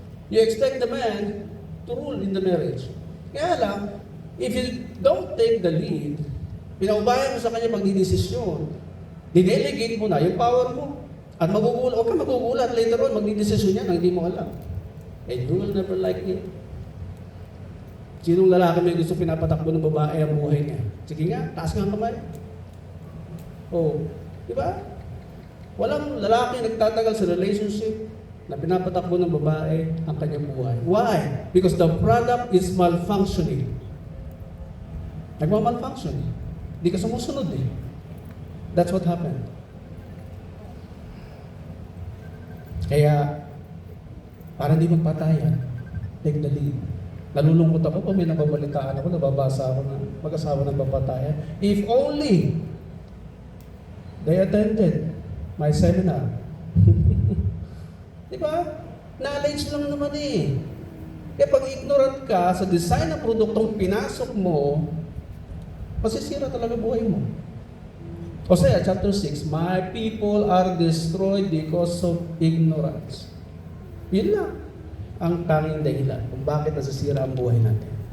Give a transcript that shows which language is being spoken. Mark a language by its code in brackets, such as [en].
[en] You expect the man to rule in the marriage. [tl] Kaya lang, [en] if you don't take the lead, [tl] pinaubayan mo sa kanya magdidesisyon, didelegate mo na yung power mo. At huwag ka magugulat later on, magdidesisyon yan na hindi mo alam. [en] And you will never like it. [tl] Sinong lalaki may gusto pinapatakbo ng babae ang buhay niya? Sige nga, taas nga ang kamay. Oh, di ba? Walang lalaki nagtatagal sa relationship na pinapatakbo ng babae ang kanyang buhay. [en] Why? Because the product is malfunctioning. [tl] Nagmamalfunction eh. Hindi ka sumusunod eh. [en] That's what happened. [tl] Kaya, para hindi magpatayan, [en] take the lead. [tl] Nalulungkot ako pag may nababalitaan ako, nababasa ako ng mag-asawa ng papatayan. [en] If only they attended my seminar. [tl] Di ba? Knowledge lang naman eh. Kaya pag ignorant ka sa design ng produktong pinasok mo, masisira talaga buhay mo. [en] Hosea chapter 6, my people are destroyed because of ignorance. [tl] Yun lang ang tanging dahilan kung bakit nasisira ang buhay natin.